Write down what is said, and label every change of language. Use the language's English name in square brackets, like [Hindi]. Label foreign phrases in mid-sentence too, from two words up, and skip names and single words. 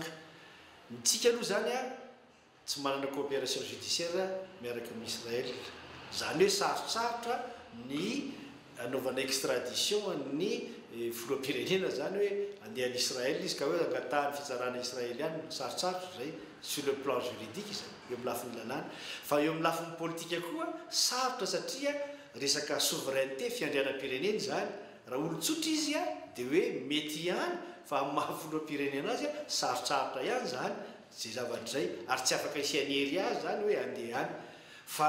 [Malagasy] Nitsika aloha zany tsy manana coopération judiciaire miaraka amin'ny Israel. Zany hoe sarosarotra ny anaovana extradition ny filoam-pirenena zany hoe andeha n'Israël izy ka hoe angatahany fitsarana israeliana sarotsarotra zay [French] sur le plan juridique [Malagasy] izay eo amin'ny lafin'ny lalàna fa eo amin'ny lafin'ny politika koa sarotra satria resaka souveraineté fiandrianam-pirenena zany raha olon-tsotra izy a dia hoe mety ihany fa amin'ny maha-filoam-pirenena azy a sarotsarotra ihany zany zay zavatra zay ary tsy afaka isianery azy zany hoe andeha any fa